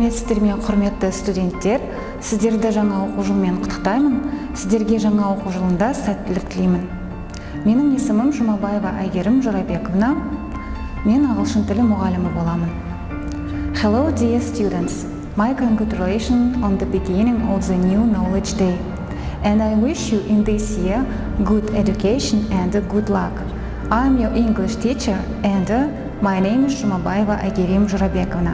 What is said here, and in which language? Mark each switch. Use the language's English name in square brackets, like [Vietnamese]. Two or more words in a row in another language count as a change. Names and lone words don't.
[Kazakh] Сәлеметсіздер ме, құрметті студенттер, сіздерді жаңа оқу жылымен құттықтаймын. Сіздерге жаңа оқу жылында сәттілік тілеймін. Менің есімім Жұмабаева Әйгерім Жорабековна. Мен ағылшын тілі мұғалімі боламын. [English] Hello dear students, my congratulations on the beginning of the new knowledge day. And I wish you in this year good education and good luck. I am your English teacher and my name is Жұмабаева Әйгерім Жорабековна.